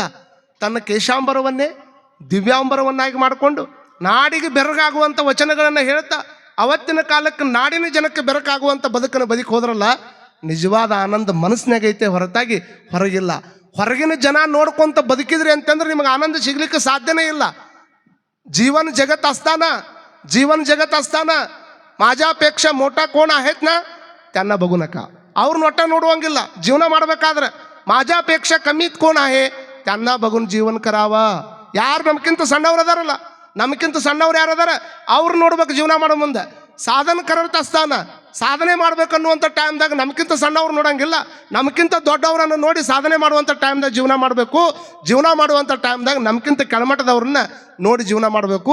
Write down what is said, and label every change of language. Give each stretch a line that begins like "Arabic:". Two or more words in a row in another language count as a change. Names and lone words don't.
Kannada: ತನ್ನ ಕೇಶಾಂಬರವನ್ನೇ ದಿವ್ಯಾಂಬರವನ್ನಾಗಿ ಮಾಡಿಕೊಂಡು ನಾಡಿಗೆ ಬೆರಗಾಗುವಂಥ ವಚನಗಳನ್ನು ಹೇಳ್ತಾ ಅವತ್ತಿನ ಕಾಲಕ್ಕೆ ನಾಡಿನ ಜನಕ್ಕೆ ಬೆರಕಾಗುವಂಥ ಬದುಕನ್ನು ಬದುಕಿ ಹೋದ್ರಲ್ಲ, ನಿಜವಾದ ಆನಂದ ಮನಸ್ಸಿನಾಗೈತೆ ಹೊರತಾಗಿ ಹೊರಗಿಲ್ಲ. ಹೊರಗಿನ ಜನ ನೋಡ್ಕೊಂತ ಬದುಕಿದ್ರಿ ಅಂತಂದ್ರೆ ನಿಮಗೆ ಆನಂದ ಸಿಗ್ಲಿಕ್ಕೆ ಸಾಧ್ಯನೇ ಇಲ್ಲ.
Marathi: जीवन जगत असताना जीवन जगत असताना माझ्यापेक्षा मोठा कोण आहेत ना त्यांना बघू नका.
Kannada: ಅವ್ರ ನೋಟ ನೋಡುವಂಗಿಲ್ಲ. ಜೀವನ ಮಾಡಬೇಕಾದ್ರೆ
Marathi: माझ्यापेक्षा कमीत कोण आहे त्यांना बघून जीवन करावा.
Kannada: ಯಾರು ನಮ್ಗಿಂತ ಸಣ್ಣವ್ರು ಅದಾರಲ್ಲ, ನಮ್ಗಿಂತ ಸಣ್ಣವ್ರು ಯಾರು ಅದಾರ ಅವ್ರು ನೋಡ್ಬೇಕು ಜೀವನ ಮಾಡೋ ಮುಂದೆ.
Marathi: साधना करत असताना
Kannada: ಸಾಧನೆ ಮಾಡ್ಬೇಕನ್ನುವಂಥ ಟೈಮ್ದಾಗ ನಮ್ಗಿಂತ ಸಣ್ಣವ್ರು ನೋಡಂಗಿಲ್ಲ, ನಮ್ಗಿಂತ ದೊಡ್ಡವರನ್ನು ನೋಡಿ ಸಾಧನೆ ಮಾಡುವಂಥ ಟೈಮ್ದಾಗ ಜೀವನ ಮಾಡಬೇಕು. ಜೀವನ ಮಾಡುವಂಥ ಟೈಮ್ದಾಗ ನಮ್ಗಿಂತ ಕೆಳಮಟ್ಟದವ್ರನ್ನ ನೋಡಿ ಜೀವನ ಮಾಡಬೇಕು.